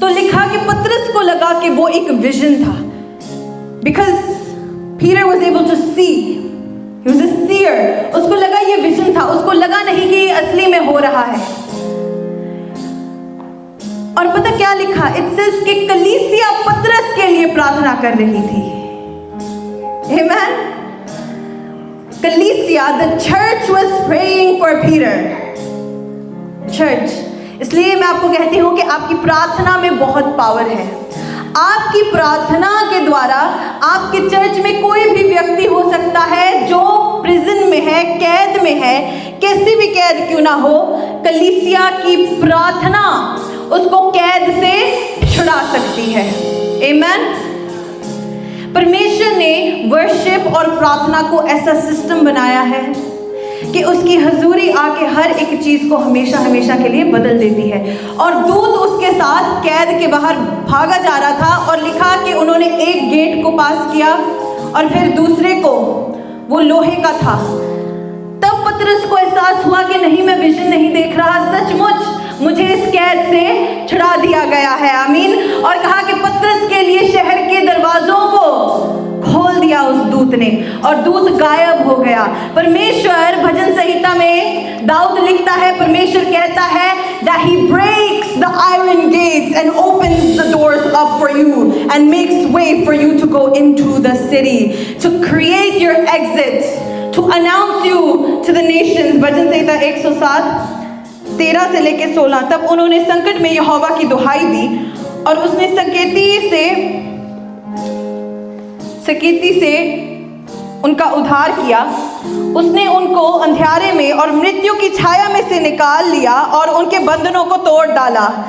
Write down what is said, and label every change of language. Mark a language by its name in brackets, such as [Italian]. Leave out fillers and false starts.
[Hindi] तो लिखा कि पतरस को लगा कि वो एक विजन था, [English] Because Peter was able to see, he was a seer. [Hindi] उसको लगा ये विजन था, उसको लगा नहीं कि ये असली में हो रहा है। और पता क्या लिखा? [English] it says [Hindi] कि कलीसिया पतरस के लिए प्रार्थना कर रही थी। [English] Amen. Ecclesia, the church was praying for Peter. Church. [Hindi] इसलिए मैं आपको कहती हूँ कि आपकी प्रार्थना में बहुत पावर है। आपकी प्रार्थना के द्वारा आपके चर्च में कोई भी व्यक्ति हो सकता है जो प्रिजन में है, कैद में है, कैसी भी कैद क्यों ना हो, कलीसिया की प्रार्थना उसको कैद से छुड़ा सकती है। आमीन। परमेश्वर ने वर्शिप और प्रार्थना को ऐसा सिस्टम बनाया है कि उसकी हजूरी आके हर एक चीज़ को हमेशा हमेशा के लिए बदल देती है। और दूत उसके साथ कैद के बाहर भागा जा रहा था और लिखा कि उन्होंने एक गेट को पास किया और फिर दूसरे को, वो लोहे का था। तब पतरस को एहसास हुआ कि नहीं, मैं विजन नहीं देख रहा, सचमुच मुझे इस कैद से छुड़ा दिया गया है। आमीन। और कहा कि पतरस के लिए शहर के दरवाजों को खोल दिया उस दूत ने और दूत गायब हो गया। परमेश्वर भजन संहिता में दाऊद लिखता है, परमेश्वर कहता है [English] that he breaks the iron gates and opens the doors up for you and makes way for you to go into the city, to create your exit, to announce you to the nations। [Hindi] भजन संहिता 107 13 से लेके 16। तब उन्होंने संकट में यहोवा की दुहाई दी और उसने सकेती से उनका उद्धार किया। उसने उनको अंधियारे में और मृत्यु की छाया में से निकाल लिया और उनके बंधनों को तोड़ डाला।